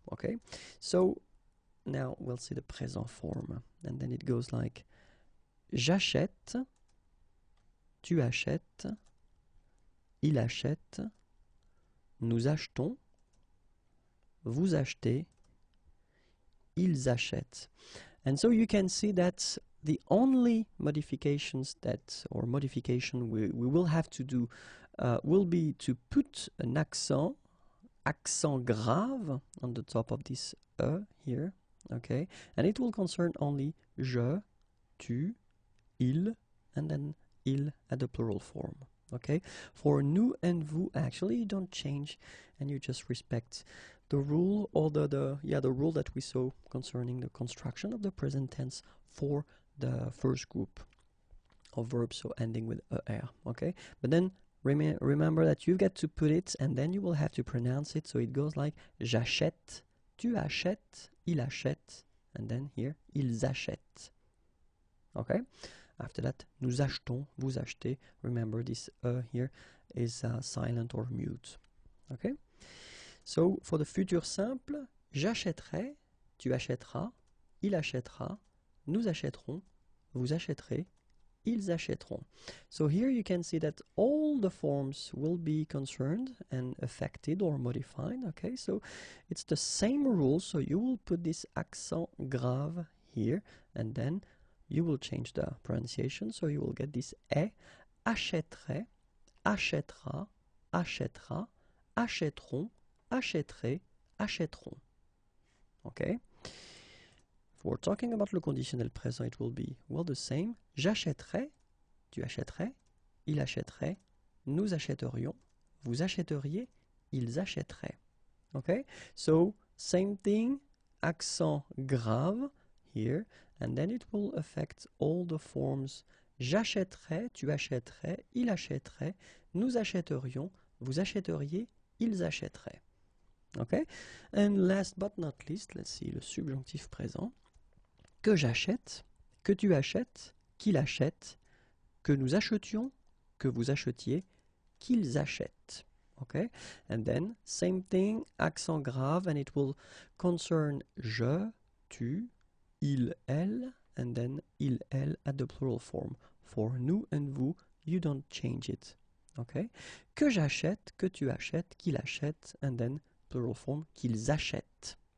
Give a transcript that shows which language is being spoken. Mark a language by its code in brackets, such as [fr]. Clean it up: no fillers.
[en] Okay, so now we'll see the présent form, and then it goes like [fr] j'achète, tu achètes, il achète, nous achetons, vous achetez, ils achètent. [en] And so you can see that the only modification we will have to do will be to put an accent grave on the top of this here, okay, and it will concern only je, tu, il, and then il at the plural form. Okay, for nous and vous, actually you don't change, and you just respect the rule, or the rule that we saw concerning the construction of the present tense for the first group of verbs, so ending with er. Okay, but then remember that you've got to put it, and then you will have to pronounce it, so it goes like [fr] j'achète, tu achètes, il achète, [en] and then here [fr] ils achètent. [en] Okay, after that, [fr] nous achetons, vous achetez. [en] Remember this here is silent or mute. Okay, so for the [fr] futur simple, j'achèterai, tu achèteras, il achètera, nous achèterons, vous achèterez, ils achèteront. [en] So here you can see that all the forms will be concerned and affected or modified. Okay, so it's the same rule, so you will put this accent grave here, and then you will change the pronunciation, so you will get this est, [fr] achèterait, achètera, achètera, achèteront, achèterait, achèteront. [en] Okay? If we're talking about le conditionnel présent, it will be, the same. [fr] J'achèterais, tu achèterais, il achèterait, nous achèterions, vous achèteriez, ils achèteraient. [en] Okay? So, same thing, accent grave here, and then it will affect all the forms. [fr] J'achèterais, tu achèterais, il achèterait, nous achèterions, vous achèteriez, ils achèteraient. [en] Okay? And last but not least, let's see le subjonctif présent. [fr] Que j'achète, que tu achètes, qu'il achète, que nous achetions, que vous achetiez, qu'ils achètent. [en] Okay? And then, same thing, accent grave, and it will concern je, tu, il, elle, and then il, elle at the plural form. For nous and vous, you don't change it. Okay? [fr] Que j'achète, que tu achètes, qu'il achète, [en] and then plural form, [fr] qu'ils achètent.